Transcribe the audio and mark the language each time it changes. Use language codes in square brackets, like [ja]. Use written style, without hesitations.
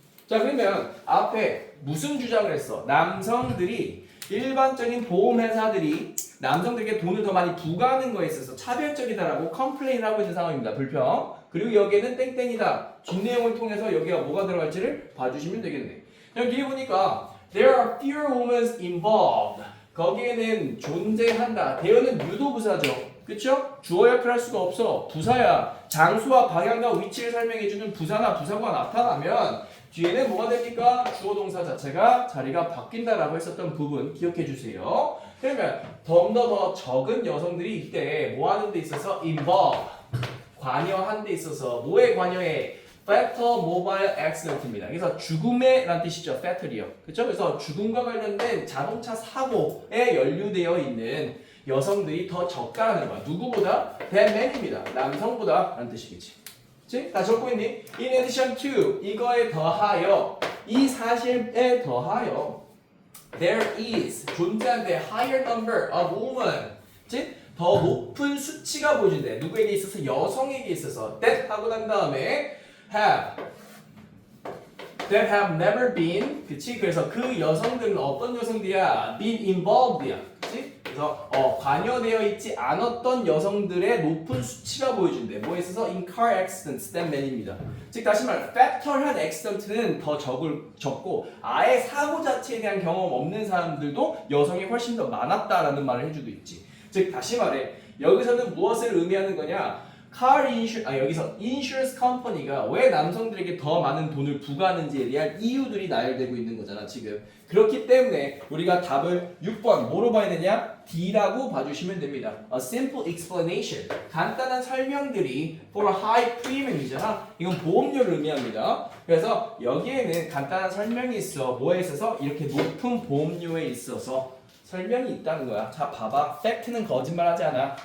[ko] 자, 그러면 앞에 무슨 주장을 했어? 남성들이 일반적인 보험회사들이 남성들에게 돈을 더 많이 부과하는 거에 있어서 차별적이다라고 컴플레인을 하고 있는 상황입니다. 불평. 그리고 여기에는 땡땡이다. 뒷내용을 통해서 여기가 뭐가 들어갈지를 봐주시면 되겠네. 여기 보니까 [en] There are fewer women involved. [ko] 거기에는 존재한다. 대어는 유도부사죠. 그쵸? 주어 역할을 할 수가 없어. 부사야. 장소와 방향과 위치를 설명해주는 부사나 부사가 나타나면 뒤에는 뭐가 됩니까? 주어 동사 자체가 자리가 바뀐다라고 했었던 부분 기억해 주세요. 그러면 더 적은 여성들이 이때 뭐 하는 데 있어서 involve 관여한 데 있어서 뭐에 관여해? [en] fatal mobile accident입니다. [ko] 그래서 죽음에 라는 뜻이죠. fatal이요. 그렇죠? 그래서 죽음과 관련된 자동차 사고에 연루되어 있는 여성들이 더 적다라는 거야. 누구보다? [en] than men입니다. [ko] 남성보다 라는 뜻이겠지. 그치? 다 적고 있니? [en] In addition to [ko] 이거에 더하여 이 사실에 더하여 [en] there is [ko] 존재한데 [en] higher number of women [ko] 그치? 더 높은 수치가 보여준대. 누구에게 있어서? 여성에게 있어서 that 하고 난 다음에 [en] that have never been [ko] 그치? 그래서 그 여성들은 어떤 여성들이야? [en] been involved [ko] 야. 그치? 그래서 관여되어 있지 않았던 여성들의 높은 수치가 보여준대. 뭐에 있어서? [en] in car accidents than men입니다. [ko] 즉 다시 말해 fatal한 accident는 더 적고 아예 사고 자체에 대한 경험 없는 사람들도 여성이 훨씬 더 많았다라는 말을 해주고 있지. 즉 다시 말해 여기서는 무엇을 의미하는 거냐? 여기서 인슈런스 컴퍼니가 왜 남성들에게 더 많은 돈을 부과하는지에 대한 이유들이 나열되고 있는 거잖아 지금. 그렇기 때문에 우리가 답을 6번 뭐로 봐야 되냐? D라고 봐주시면 됩니다. [en] A simple explanation. [ko] 간단한 설명들이 [en] for a high premium [ko] 이잖아. 이건 보험료를 의미합니다. 그래서 여기에는 간단한 설명이 있어. 뭐에 있어서? 이렇게 높은 보험료에 있어서 설명이 있다는 거야. 자 봐봐. 팩트는 거짓말하지 않아.